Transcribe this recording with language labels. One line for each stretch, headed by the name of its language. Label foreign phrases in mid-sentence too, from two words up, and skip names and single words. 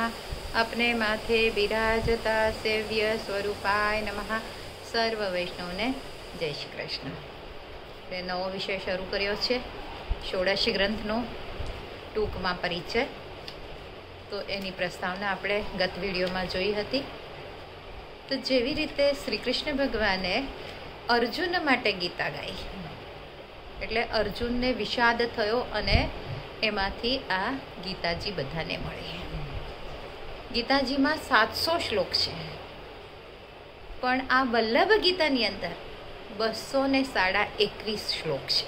Sanskrit: अपने माथे बिराजता सेव्य स्वरूपाय नमः।
Gujarati: સર્વ વૈષ્ણવને જય શ્રી કૃષ્ણ। નવો વિષય શરૂ કર્યો છે ષોડશી ગ્રંથનો ટૂંકમાં પરિચય। તો એની પ્રસ્તાવના આપણે ગત વિડીયોમાં જોઈ હતી। તો જેવી રીતે શ્રી કૃષ્ણ ભગવાને અર્જુન માટે ગીતા ગાઈ, એટલે અર્જુનને વિષાદ થયો અને એમાંથી આ ગીતાજી બધાને મળી। ગીતાજીમાં 700 શ્લોક છે, પણ આ વલ્લભ ગીતાની અંદર 221 શ્લોક છે।